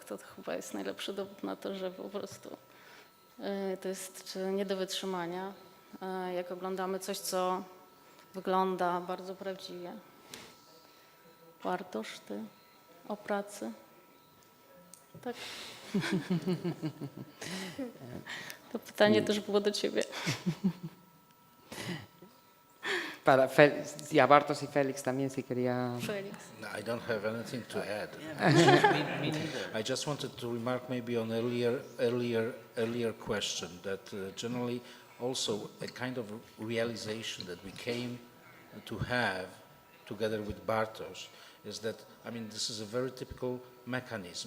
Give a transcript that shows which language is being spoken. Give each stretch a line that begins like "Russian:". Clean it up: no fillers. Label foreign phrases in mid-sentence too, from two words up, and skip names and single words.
Polish: To chyba jest najlepszy dowód na to, że po prostu to jest nie do wytrzymania, jak oglądamy coś, co wygląda bardzo prawdziwie. Bartosz, ty o pracy? Tak. To pytanie też było do ciebie.
Spanish: Y a Bartos y Félix también si quería... Felix.
English: No, I don't have anything to add. Me neither. I just wanted to remark maybe on earlier question that generally also a kind of realization that we came to have together with Bartosz is that, I mean, this is a very typical mechanism.